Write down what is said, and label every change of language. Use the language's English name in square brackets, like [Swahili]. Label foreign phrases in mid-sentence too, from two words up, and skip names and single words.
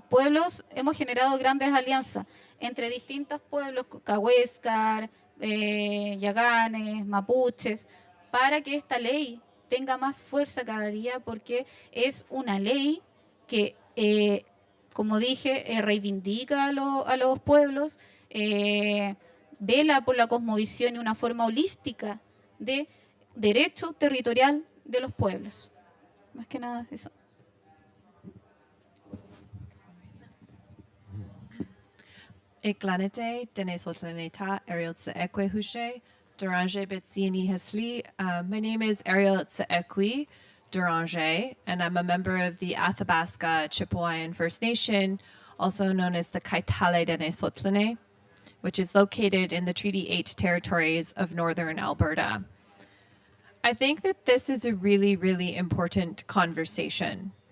[Spanish] pueblos hemos generado grandes alianzas entre distintos pueblos, cahuéscar, yaganes, mapuches, para que esta ley tenga más fuerza cada día, porque es una ley que, como dije, reivindica a los pueblos, vela por la cosmovisión y una forma holística de derecho territorial de los pueblos. Más que nada eso. [Chipewyan] Eklanete dene sotlaneta Ariel Tseekwe Hushe, Duranje Betsieni Hesli. [English] My name is Ariel Tseekwe Duranje, and I'm a member of the Athabasca Chipewyan First Nation, also known as the Kaitale dene Sotlane, which is located in the Treaty 8 territories of northern Alberta. I think that this is a really, really important conversation.